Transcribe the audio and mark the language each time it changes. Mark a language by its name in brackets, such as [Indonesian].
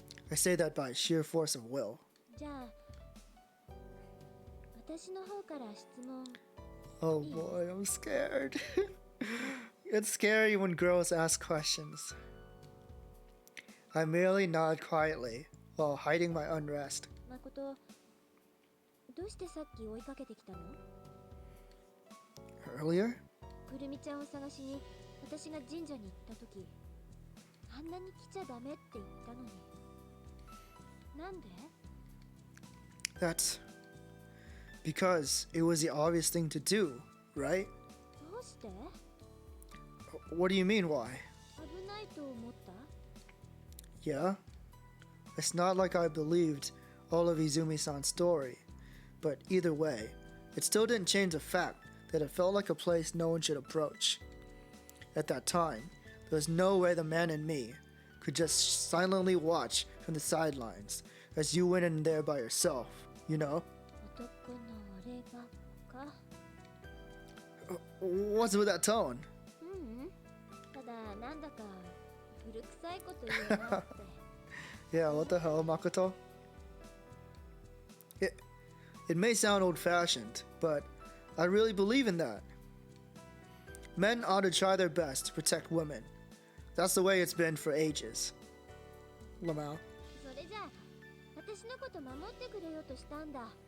[English] I say that by sheer force of will. [Japanese] 私の方から質問。 [English] Oh boy, I'm scared. It's scary when girls ask questions. I merely nod quietly while hiding my unrest. [Japanese] 誠、どうしてさっき追いかけてきたの？ [English] Earlier? [Japanese] くるみちゃんを探しに私が神社に行った時、あんなに来ちゃダメって言ったのに。なんで？ [English] That's because it was the obvious thing to do, right? [Japanese] どうして？ [English] What do you mean, why? [Japanese] 危ないと思った？ [English] Yeah? It's not like I believed all of Izumi-san's story, but either way, it still didn't change the fact that it felt like a place no one should approach. At that time, there was no way the man in me could just silently watch from the sidelines as you went in there by yourself, you know? [Japanese] 男の俺がか？ [English] What's with that tone? [Japanese] ただなんだか古臭いこと言うなって。 [English] Yeah, what the hell, Makoto? It may sound old-fashioned, but I really believe in that. Men ought to try their best to protect women. That's the way it's been for ages. Lamau. [Japanese] それじゃあ私のこと守ってくれようとしたんだ。